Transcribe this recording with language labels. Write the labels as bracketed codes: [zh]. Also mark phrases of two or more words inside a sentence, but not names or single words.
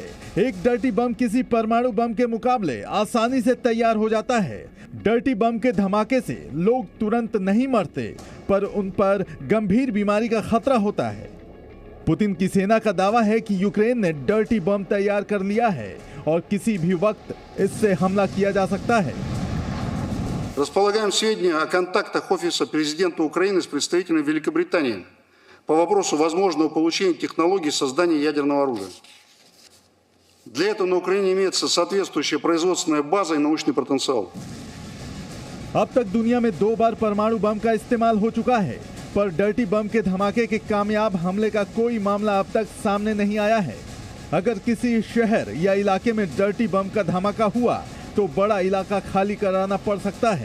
[hi] एक [en] dirty bomb [hi] किसी परमाणु बम के मुकाबले आसानी से तैयार हो जाता है। [en] dirty bomb [hi] के धमाके से लोग तुरंत नहीं मरते, पर उन पर गंभीर बीमारी का खतरा होता है। पुतिन की सेना का दावा है कि यूक्रेन ने [en] dirty bomb [hi] तैयार कर लिया है और किसी भी वक्त इससे हमला किया जा सकता है। [ru] Располагаем сведения о контактах Офиса президента Украины с представителями Великобритании по вопросу возможного получения технологий создания ядерного оружия. Для этого на Украине имеется соответствующая производственная база и научный потенциал. [hi] अब तक दुनिया में 2 बार परमाणु बम का इस्तेमाल हो चुका है, पर [en] dirty bomb [hi] के धमाके के कामयाब हमले का कोई मामला अब तक सामने नहीं आया है। अगर किसी शहर या इलाके में [en] dirty bomb [hi] का धमाका हुआ तो बड़ा इलाका खाली कराना पड़ सकता है।